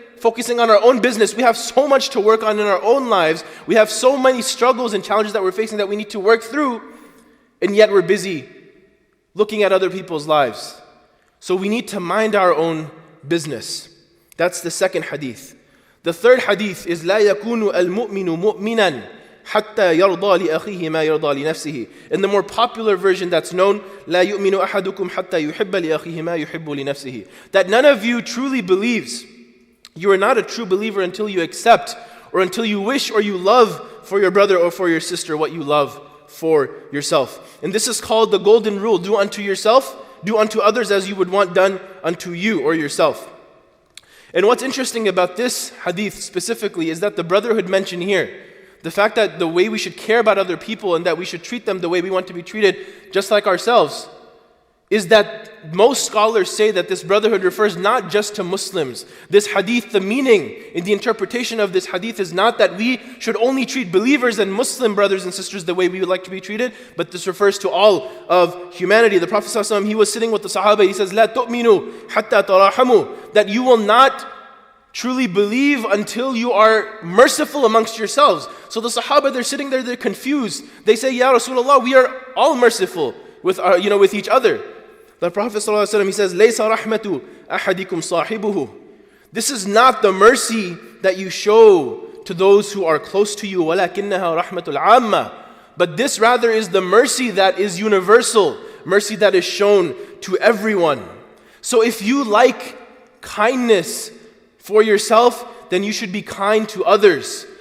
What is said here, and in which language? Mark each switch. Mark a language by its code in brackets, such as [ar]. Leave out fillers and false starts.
[en] focusing on our own business. We have so much to work on in our own lives. We have so many struggles and challenges that we're facing that we need to work through, and yet we're busy looking at other people's lives. So we need to mind our own business. That's the second hadith. The third hadith is [ar] لا يكون المؤمن مؤمنا حتى يرضى لأخيه ما يرضى لنفسه. [en] In the more popular version that's known, [ar] لا يؤمن أحدكم حتى يحب لأخيه ما يحب لنفسه. [en] That none of you truly believes. You are not a true believer until you accept or until you wish or you love for your brother or for your sister what you love for yourself. And this is called the golden rule. Do unto yourself, do unto others as you would want done unto you or yourself. And what's interesting about this hadith specifically is that the brotherhood mentioned here, the fact that the way we should care about other people and that we should treat them the way we want to be treated, just like ourselves, is that most scholars say that this brotherhood refers not just to Muslims. This hadith, the meaning in the interpretation of this hadith is not that we should only treat believers and Muslim brothers and sisters the way we would like to be treated, but this refers to all of humanity. The Prophet ﷺ, he was sitting with the Sahaba, he says, [ar] لا تؤمنوا حتى تراحموا, [en] that you will not truly believe until you are merciful amongst yourselves. So the Sahaba, they're sitting there, they're confused. They say, Ya Rasulullah, we are all merciful with with each other. The Prophet ﷺ, he says, [ar] لَيْسَ رَحْمَةُ أَحَدِكُمْ صَاحِبُهُ. [en] This is not the mercy that you show to those who are close to you, [ar] وَلَكِنَّهَا رَحْمَةُ الْعَامَّةِ. [en] But this rather is the mercy that is universal, mercy that is shown to everyone. So if you like kindness for yourself, then you should be kind to others.